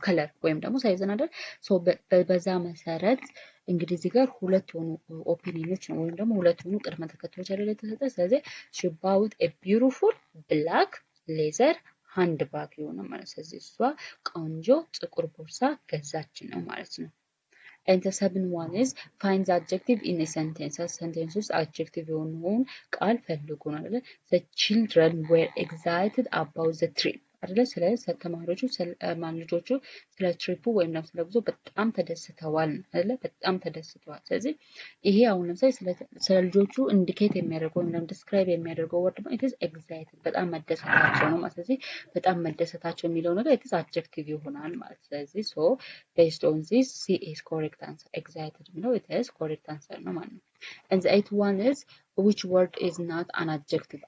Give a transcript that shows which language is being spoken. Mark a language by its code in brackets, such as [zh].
[am] ከለር ወይም ደግሞ ሳይዝን አይደል? ሶ በዛ መሰረት እንግዲህ እዚህ ጋር ሁለት የሆኑ ኦፒኒዮኖች ነው ወይም ደግሞ ሁለት የሆኑ ቅድመ ተከተሎች አይደል የተሰጠ። ስለዚህ ሽባውት ቢዩቲፉል ብላክ ሌዘር ሃንድ ባግ የሆነ ማለት። ስለዚህ እሷ ቆንጆ ጥቁር ቦርሳ ገዛች ነው ማለት ነው። [en] and the seventh one is find the adjective in a sentence. [am] sentence ውስጥ adjective የሆነውን ቃል ፈልጉ ነው አይደል? [en] the children were excited about the trip አይደለ? [am] ስለዚህ ተማሪዎቹ ልጆቹ ስለ ትሪፑ ወይም ደግሞ ስለ ጉዞ በጣም ተደስተዋል አይደለ? በጣም ተደስተዋል። ስለዚህ ይሄ አሁን ለምሳሌ ስለ ልጆቹ ኢንዲኬት የሚያደርገው ወይም ደግሞ ዲስክራይብ የሚያደርገው ወርድ ነው ኢትስ ኤግዛይትድ፣ በጣም መደሰታቸው ነው ማለት። ስለዚህ በጣም መደሰታቸው የሚለው ነገር ኢትስ አድጀክቲቭ ይሆናል ማለት። ስለዚህ ሶ ቤዝድ ኦን ዚስ ሲ ኢዝ ኮሬክት አንሰር። ኤግዛይትድ የሚለው ኢትስ ኮሬክት አንሰር ነው ማለት ነው። [en] and the eighth one is which word is not an adjective?